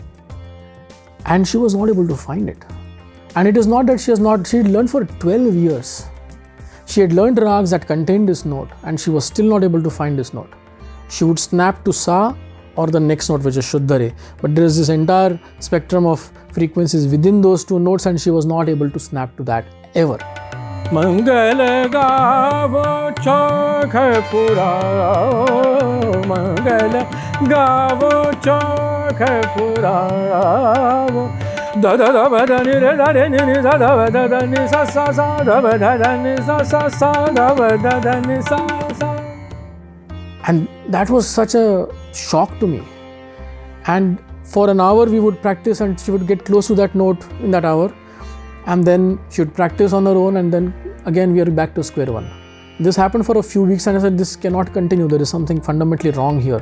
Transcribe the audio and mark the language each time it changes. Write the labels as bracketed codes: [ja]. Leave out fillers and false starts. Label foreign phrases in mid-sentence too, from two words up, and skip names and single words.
[en] And she was not able to find it. And it is not that she had learned for 12 years. She had learned rags that contained this note, and she was still not able to find this note. She would snap to Sa or the next note, which is Shuddha Re. But there is this entire spectrum of frequencies within those two notes, and she was not able to snap to that ever. [hi] मंगल गावो चौक पुराओ, मंगल गावो चौक पुराओ, da da da ba da ni re da re ni sa da ba da da ni sa sa sa da ba da da ni sa sa sa da ba da da ni sa sa. [en] And that was such a shock to me. And for an hour we would practice, and she would get close to that note in that hour. And then she would practice on her own, and then again we are back to square one. This happened for a few weeks, and I said, this cannot continue. There is something fundamentally wrong here.